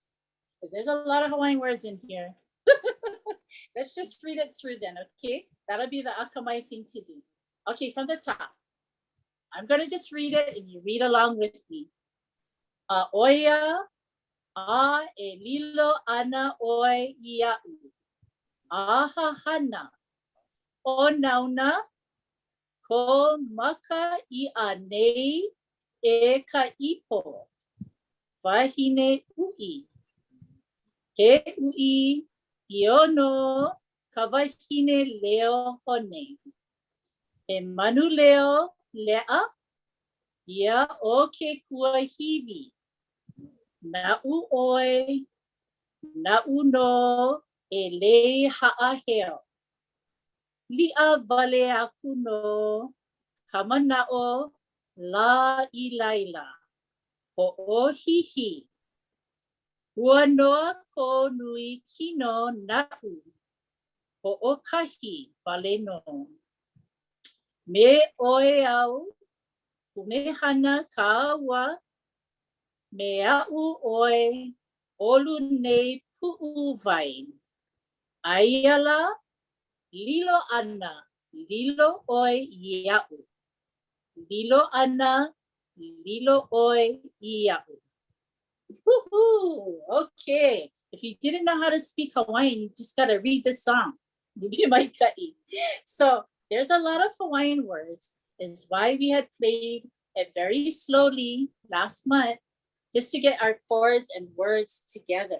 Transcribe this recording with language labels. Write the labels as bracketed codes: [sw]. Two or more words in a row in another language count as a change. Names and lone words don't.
[en] Because there's a lot of Hawaiian words in here. Let's just read it through then, okay? That'll be the akamai thing to do. Okay, from the top. I'm going to just read it and you read along with me. [haw] Oya, a e lilo ana oi ia'u. Aha hana. O nauna, ko maka I a nei e ka ipo. Wahine ui. He ui iono ka wahine leo hone. E manu leo lea. Ia o ke kuahiwi. Na'u oi, na'u no e le ha'aheo. Li'a vale aku no, kamana'o la I laila. Ho'ohihi. Ua noa ko nui kino na'u. Ho'okahi vale no. Me oe au, kumehana ka awa. Me a'u oi, olu nei pu'u vai. Aiala, lilo ana, lilo oi ia'u. Lilo ana, lilo oi ia'u. [en] Woohoo! Okay. If you didn't know how to speak Hawaiian, you just got to read this song. So there's a lot of Hawaiian words. Is why we had played it very slowly last month, just to get our chords and words together.